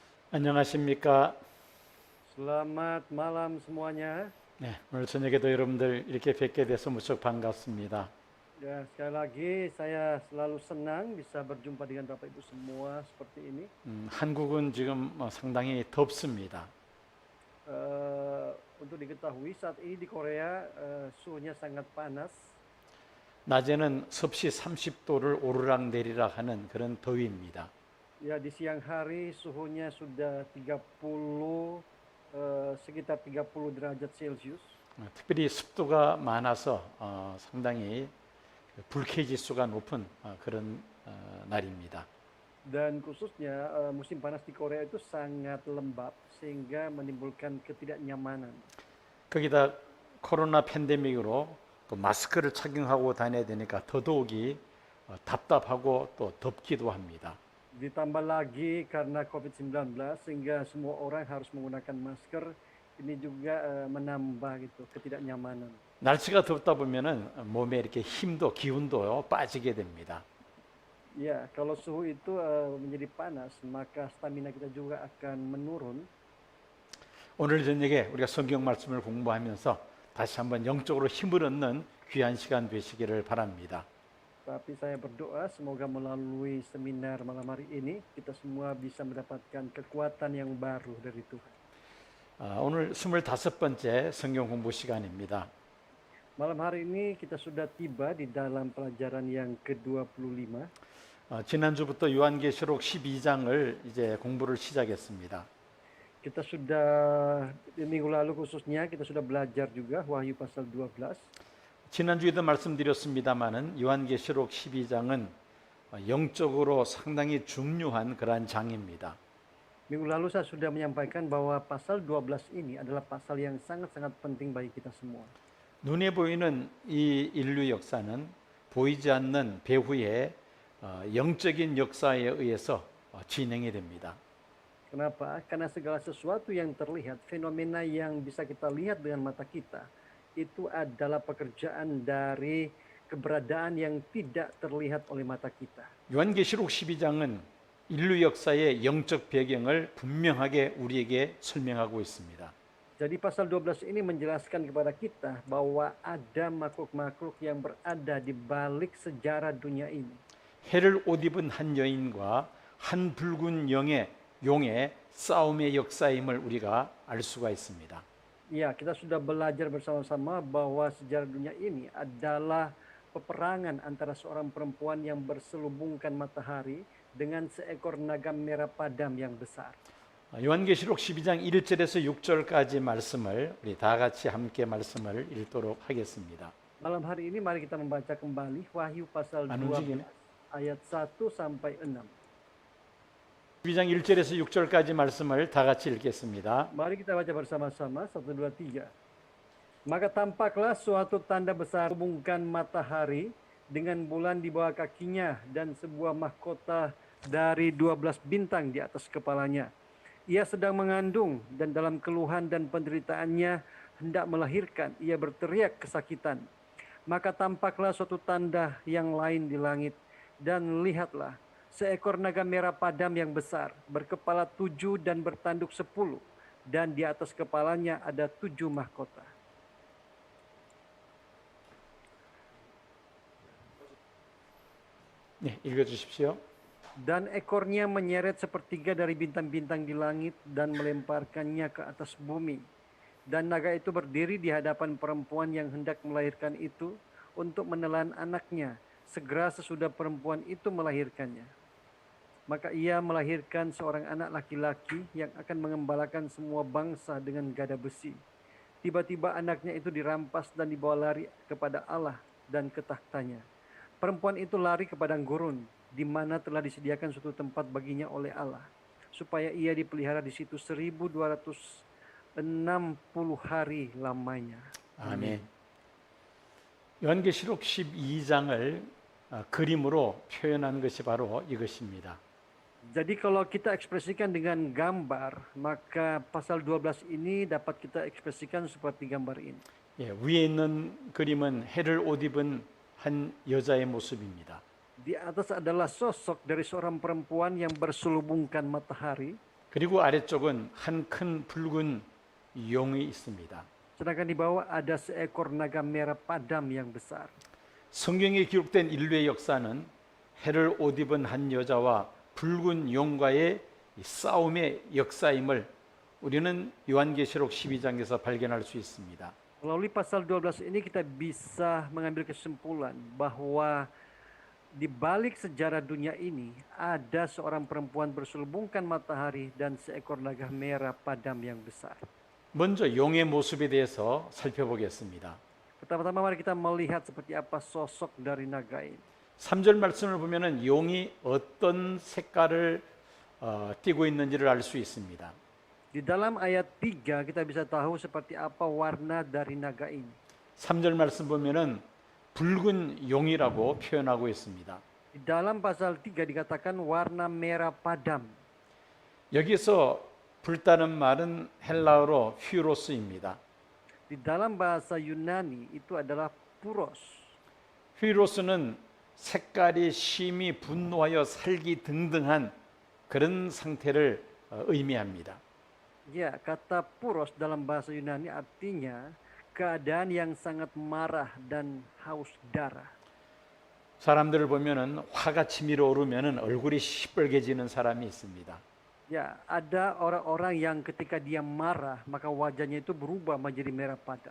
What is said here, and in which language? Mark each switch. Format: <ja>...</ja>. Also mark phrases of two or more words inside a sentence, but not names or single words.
<ko>안녕하십니까?</ko> <id>Selamat malam semuanya.</id> <ko>네, 오늘 저녁에도 여러분들 이렇게 뵙게 돼서 무척 반갑습니다.</ko> <id>Ya, sekali lagi saya selalu senang bisa berjumpa dengan Bapak Ibu semua seperti ini.</id> <ko>한국은 지금 상당히 덥습니다.</ko> <id>Untuk diketahui saat ini di Korea suhunya sangat panas.</id> <ko>낮에는 섭씨 30도를 오르락내리락 하는 그런 더위입니다.</ko> <id>Ya, di siang hari suhunya sudah 30 sekitar 30 derajat Celcius.</id> <ko>특별히 습도가 많아서 상당히 불쾌지수가 높은 그런 날입니다.</ko> <id>Dan khususnya musim panas di Korea itu sangat lembab sehingga menimbulkan ketidaknyamanan.</id> <ko>거기다 코로나 팬데믹으로 또 마스크를 착용하고 다녀야 되니까 더더욱이 답답하고 또 덥기도 합니다.</ko> <id>Ditambah lagi karena COVID-19 sehingga semua orang harus menggunakan masker. Ini juga menambah gitu ketidaknyamanan.</id> <ko>날씨가 덥다 보면은 몸에 이렇게 힘도 기운도 빠지게 됩니다.</ko> <id>Ya, kalau suhu itu menjadi panas, maka stamina kita juga akan menurun.</id> <ko>오늘 저녁에 우리가 성경 말씀을 공부하면서 다시 한번 영적으로 힘을 얻는 귀한 시간 되시기를 바랍니다.</ko> <id>Tapi saya berdoa semoga melalui seminar malam hari ini kita semua bisa mendapatkan kekuatan yang baru dari Tuhan.</id> <ko>오늘 25번째 성경 공부 시간입니다.</ko> <id>Malam hari ini kita sudah tiba di dalam pelajaran yang ke-25.</id> <ko>지난주부터 요한계시록 12장을 이제 공부를 시작했습니다.</ko> <id>Kita sudah minggu lalu khususnya kita sudah belajar juga Wahyu pasal 12.</id> <ko>지난주에도 말씀드렸습니다마는 요한계시록 12장은 영적으로 상당히 중요한 그러한 장입니다.</ko> <id>Minggu lalu saya sudah menyampaikan bahwa pasal 12 ini adalah pasal yang sangat-sangat penting bagi kita semua.</id> <ko>눈에 보이는 이 인류 역사는 보이지 않는 배후의 영적인 역사에 의해서 진행이 됩니다.</ko> <id>Kenapa? Karena segala sesuatu yang terlihat, fenomena yang bisa kita lihat dengan mata kita, itu adalah pekerjaan dari keberadaan yang tidak terlihat oleh mata kita.</id> <ko>요한계시록 12장은 인류 역사의 영적 배경을 분명하게 우리에게 설명하고 있습니다.</ko> <id>Jadi pasal 12 ini menjelaskan kepada kita bahwa ada makhluk-makhluk yang berada di balik sejarah dunia ini.</id> <ko>해를 옷 입은 한 여인과 한 붉은 용의 싸움의 역사임을 우리가 알 수가 있습니다.</ko> <id>Ya, kita sudah belajar bersama-sama bahwa sejarah dunia ini adalah peperangan antara seorang perempuan yang berselubungkan matahari dengan seekor naga merah padam yang besar.</id> <ko>요한계시록 12장 1절에서 6절까지 말씀을 우리 다 같이 함께 말씀을 읽도록 하겠습니다.</ko> <id>Malam hari ini mari kita membaca kembali Wahyu pasal 12 ayat 1 sampai 6.</id> <ko>12장 1절에서 6절까지 말씀을 다 같이 읽겠습니다.</ko> <id>Mari kita baca bersama-sama 1 2 3. Maka tampaklah suatu tanda besar hubungkan matahari dengan bulan di bawah kakinya dan sebuah mahkota dari 12 bintang di atas kepalanya. Ia sedang mengandung dan dalam keluhan dan penderitaannya hendak melahirkan. Ia berteriak kesakitan. Maka tampaklah suatu tanda yang lain di langit. Dan lihatlah, seekor naga merah padam yang besar, berkepala 7 dan bertanduk 10. Dan di atas kepalanya ada 7 mahkota.</id> <ko>네, 읽어주십시오.</ko> <id>Dan ekornya menyeret sepertiga dari bintang-bintang di langit dan melemparkannya ke atas bumi. Dan naga itu berdiri di hadapan perempuan yang hendak melahirkan itu untuk menelan anaknya segera sesudah perempuan itu melahirkannya. Maka ia melahirkan seorang anak laki-laki yang akan mengembalakan semua bangsa dengan gada besi. Tiba-tiba anaknya itu dirampas dan dibawa lari kepada Allah dan ke tahtanya. Perempuan itu lari ke padang gurun, di mana telah disediakan suatu tempat baginya oleh Allah, supaya ia dipelihara di situ 1260 hari lamanya.</id> <ko>아멘. 요한계시록 12장을 그림으로 표현한 것이 바로 이것입니다.</ko> <id>Jadi kalau kita ekspresikan dengan gambar, maka pasal 12 ini dapat kita ekspresikan seperti gambar ini.</id> <ko>예, 위에 있는 그림은 해를 옷 입은 한 여자의 모습입니다.</ko> <id>Di atas adalah sosok dari seorang perempuan yang berselubungkan matahari.</id> <ko>그리고 아래쪽은 한 큰 붉은 용이 있습니다.</ko> <id>Sedangkan di bawah ada seekor naga merah padam yang besar.</id> <ko>성경에 기록된 인류의 역사는 해를 옷 입은 한 여자와 붉은 용과의 이 싸움의 역사임을 우리는 요한계시록 12장에서 발견할 수 있습니다.</ko> <id>Melalui pasal 12 ini kita bisa mengambil kesimpulan bahwa di balik sejarah dunia ini ada seorang perempuan berselubungkan matahari dan seekor naga merah padam yang besar.</id> <ko>먼저 용의 모습에 대해서 살펴보겠습니다.</ko> <id>Pertama-tama mari kita melihat seperti apa sosok dari naga ini.</id> <ko>3절 말씀을 보면은 용이 어떤 색깔을 띠고 있는지를 알 수 있습니다.</ko> <id>Di dalam ayat 3 kita bisa tahu seperti apa warna dari naga ini.</id> <ko>3절 말씀 보면은 붉은 용이라고 표현하고 있습니다.</ko> <id>Di dalam pasal 3 dikatakan warna merah padam.</id> <ko>여기서 불다는 말은 헬라어로 휘로스입니다.</ko> <id>Di dalam bahasa Yunani itu adalah puros.</id> <ko>휘로스는 색깔이 심히 분노하여 살기 등등한 그런 상태를 의미합니다.</ko> <id>Ya, kata puros dalam bahasa Yunani artinya keadaan yang sangat marah dan haus darah.</id> <ko>사람들을 보면은 화가 치밀어 오르면은 얼굴이 시뻘개지는 사람이 있습니다.</ko> <id>Ya, ada orang-orang yang ketika dia marah maka wajahnya itu berubah menjadi merah padam.</id>